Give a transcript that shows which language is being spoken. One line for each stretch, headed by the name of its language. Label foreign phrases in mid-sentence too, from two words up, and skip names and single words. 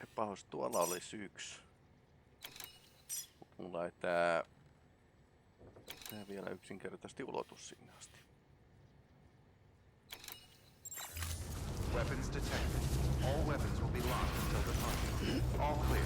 Finnish: Ois, tuolla olisi yksi. Mulla ei tää vielä yksinkertaisesti ulotu sinne asti.
English: Weapons detected. All weapons will be locked until departure. All clear.